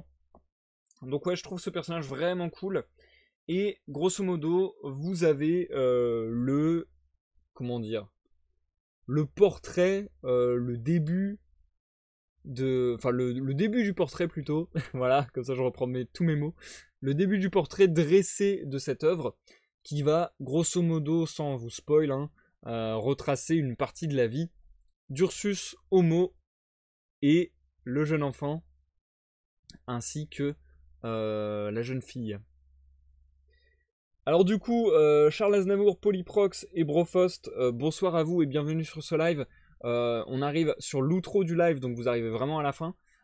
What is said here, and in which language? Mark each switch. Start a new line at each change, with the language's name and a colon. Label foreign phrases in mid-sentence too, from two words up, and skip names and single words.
French: Donc ouais, je trouve ce personnage vraiment cool. Et grosso modo, vous avez comment dire, le portrait, le début enfin le début du portrait plutôt, voilà, comme ça je reprends tous mes mots, le début du portrait dressé de cette œuvre, qui va grosso modo, sans vous spoil, hein, retracer une partie de la vie d'Ursus, Homo et le jeune enfant, ainsi que la jeune fille. Alors du coup, Charles Aznavour, Polyprox et Brofost, bonsoir à vous et bienvenue sur ce live. On arrive sur l'outro du live, donc vous arrivez vraiment à la fin.